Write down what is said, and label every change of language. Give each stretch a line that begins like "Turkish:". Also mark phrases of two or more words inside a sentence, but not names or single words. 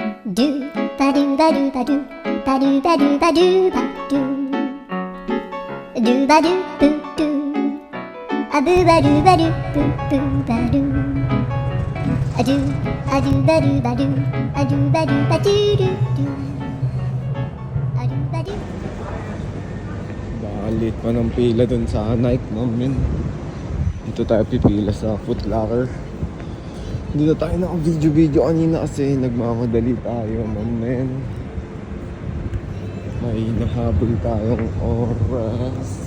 Filipino: Do ba do ba do ba do ba do ba do ba do ba do ba do boo doo a boo ba do ba do boo boo ba do a do ba do ba do a do ba do ba do do do a do ba do. Balit pa ng pila dun sa Nike, mamen. Dito tayo pipila sa Foot Locker. Hindi na tayo naka-video kanina kasi nagmamadali tayo, mamen. May nahabol tayong oras.